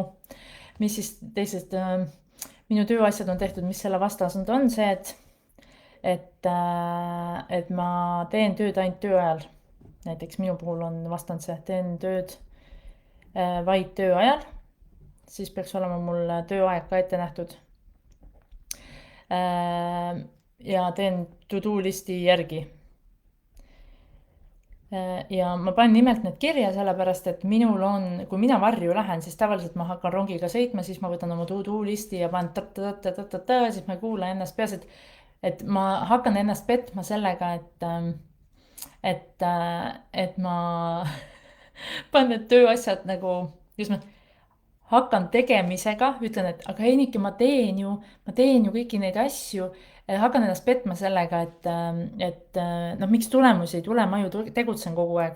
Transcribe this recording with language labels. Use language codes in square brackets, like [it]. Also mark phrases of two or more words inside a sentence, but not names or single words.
[et] Mis siis teisest minu tööasjad on tehtud, mis selle vastasend on see, et ma teen tööd ainult töö ajal. Näiteks minu puhul on vastand see, teen tööd vaid töö ajal. Siis peaks olema mul tööaeg ka ette nähtud. Ja teen to-do listi järgi. Ja ma panen nimelt need kirja sellepärast, et minul on, kui mina varju lähen, siis tavaliselt ma hakkan rongiga sõitma, siis ma võtan oma to-do listi ja panen siis ma ei kuule ennast peas, et ma hakkan ennast petma sellega, et ma panen need tööasjad nagu, just ma hakkan tegemisega, ütlen, et aga Eenike, ma teen ju kõiki neid asju, hakkan ennast petma sellega, et noh, miks tulemusi ei tule, ma ju tegutsen kogu aeg.